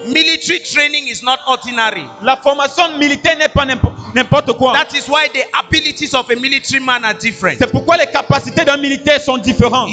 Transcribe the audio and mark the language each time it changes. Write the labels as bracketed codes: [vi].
[en] Military training is not ordinary. [fr] La formation militaire n'est pas n'importe quoi. That is why the abilities of a military man are different. C'est pourquoi les capacités d'un militaire sont différentes.